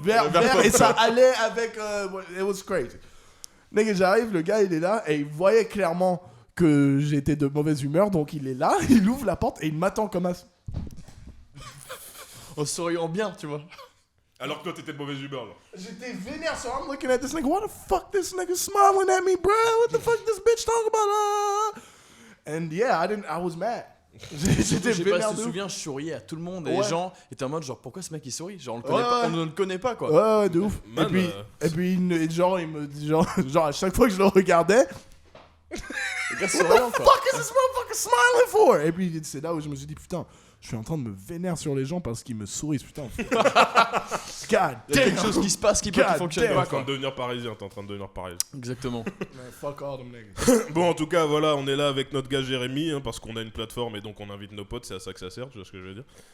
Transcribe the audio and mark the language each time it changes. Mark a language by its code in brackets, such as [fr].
[fr] Vert, et ça allait avec. [en] It was crazy. [fr] Nigga, j'arrive, le gars il est là et il voyait clairement que j'étais de mauvaise humeur, donc il est là, il ouvre la porte et il m'attend comme as. En souriant bien, tu vois. Alors que toi t'étais de mauvaise humeur là. J'étais vénère, [en] so I'm looking at this nigga. What the fuck this nigga smiling at me, bro? What the fuck this bitch talking about? And yeah, I was mad. [fr] J'étais vénère. Je me souviens, je souriais à tout le monde et les gens étaient en mode genre pourquoi ce mec il sourit? Genre on ne le connaît pas quoi. Ouais, de ouf. Et puis genre il me dit genre à chaque fois que je le regardais. [en] What the fuck is this motherfucker smiling for? [fr] Et puis c'est là où je me suis dit putain, je suis en train de me vénérer sur les gens parce qu'ils me sourient, putain. [en] God damn. [fr] Il y a quelque chose qui se passe qui fonctionne pas. T'es en train de devenir parisien, Exactement. [en] Man, fuck all them niggas. [fr] Bon, en tout cas, voilà, on est là avec notre gars Jérémy, parce qu'on a une plateforme et donc on invite nos potes, c'est à ça que ça sert, tu vois ce que je veux dire?